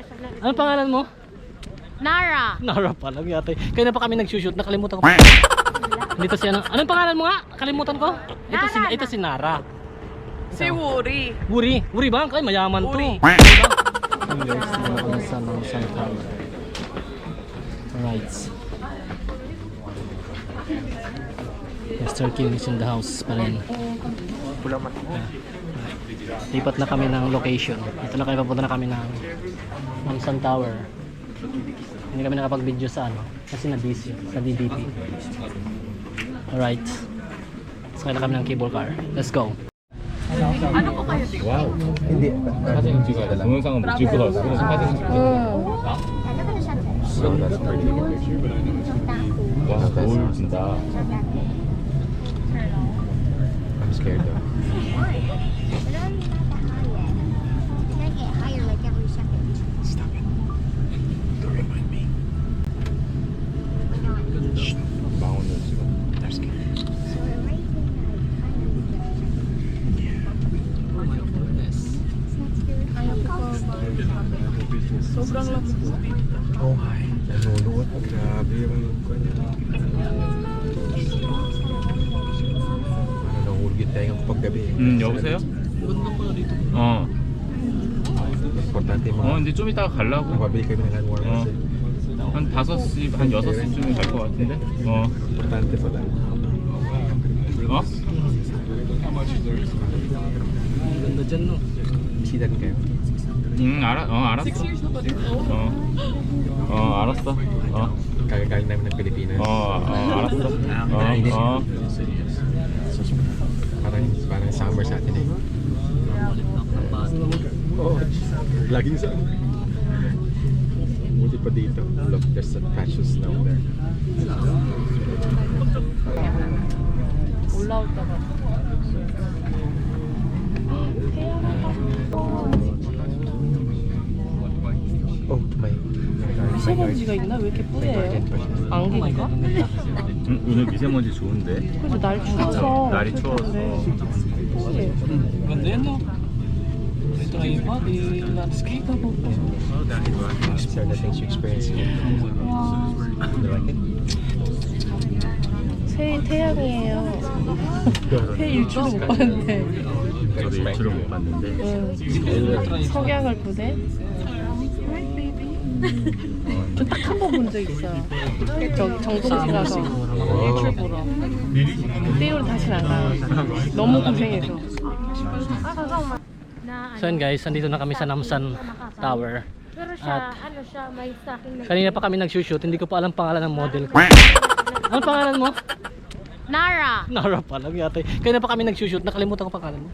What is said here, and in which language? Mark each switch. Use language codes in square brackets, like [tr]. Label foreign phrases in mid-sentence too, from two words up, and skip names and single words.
[tl] Anong pangalan mo? Nara. Nara pa lang yata. Kaya na pa kami nag-shoot, nakalimutan ko pa. Dito si ano? Anong pangalan mo nga? Kalimutan ko. Ito si Nara. Si Wuri. Wuri ba? Ay, mayaman to. Wuri. [en] Alright. Mr. Kim is in the house [tl] pa rin. Lipat na kami ng location. Ito na kami, papunta na kami ng Namsan Tower. Hindi kami nakapag-video sa ano kasi na-busy sa DDP. Alright. Sakay na kami ng [en] cable car. Let's go. [tl] Ano po kayo dito? [ko] 와우. [tl] hindi. [ko] 사진 찍어야 돼. 동영상은 못 찍을 것 같고 사진 찍자. [en] So that's pretty good picture. [ko] 와, 거울 진짜. [en] I'm scared though. Stop it. Don't remind me. [ko] 망원을 찍어. [en] They're scared. [tl] Sobrang lamig po dito. Oh, hi. Nanonood. Grabe yung kanya. Parang nahulgit tayo ng paggabi. [ko] 여보세요? 어. [tl] Importante yung mga [ko] 이제 좀 이따가 가려고. [tl] nakabili kami ng [en] hand warmers. [ko] 한 5시, 한 6시쯤에 갈 것 같은데? [tl] Importante pala. [ko] 어? [tl] Ganda dyan no. Bisita din kayo. [ko] 알았어. 알았어. [tl] Kagagaling namin ng Pilipinas. [ko] 알았어. [tl] Parang summer sa atin eh. Oh, laging sa buti pa dito. [en] Look, there's a patch of snow there. [ko] 올라올다가. [en] Oh, my. [ko] 미세먼지가 있나? 왜 이렇게 뿌예요? 안개인가? 오늘 미세먼지 좋은데? 그래서 날 추워서. 날이 추워서. 뿌예. [tl] Ganda yan no. Ito na yung [en] body landscape. These are the things you experience here. You like it? [ko] 새 태양이에요. 새 일출을 못 봤는데. 저도 일출을 못 봤는데. 석양을 보대. 저 딱 한 번 본 적 있어요. 저기 정동지 가서 일출 보러. 그때 이후로 다시는 안 가요. 너무 고생해서. [tl] So yun guys, nandito na kami sa Namsan Tower. Pero siya, ano siya, may stocking na. Kanina pa kami nag-shoot, hindi ko pa alam pangalan ng model ko. Anong pangalan mo? Nara. Nara pa lang yata. Kanina pa kami nag-shoot, nakalimutan ko pangalan mo.